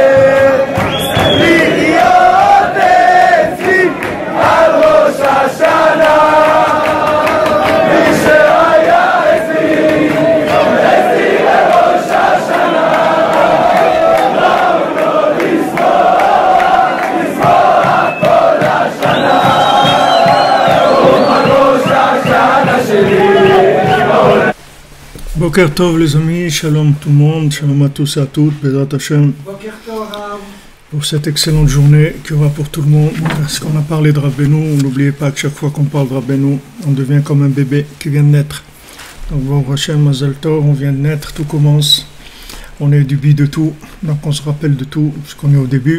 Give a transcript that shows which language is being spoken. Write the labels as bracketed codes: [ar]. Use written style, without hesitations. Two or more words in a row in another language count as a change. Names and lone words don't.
[he] להיות אצלי על ראש השנה, מי שהיה אצלי לראש השנה, ראוי לו לזכור כל השנה, אומה ראש השנה שלי. בוקר טוב [fr] les amis, shalom tout le monde, shalom à tous et à toutes, [he] בעזרת השם, [fr] pour cette excellente journée qu'il y aura pour tout le monde. Parce qu'on a parlé de Rabbeinu, n'oubliez pas que chaque fois qu'on parle de Rabbeinu, on devient comme un bébé qui vient de naître. [he] Donc ברוך השם, מזל טוב, [fr] on vient de naître, tout commence, on est du bi de tout, donc on se rappelle de tout, puisqu'on est au début.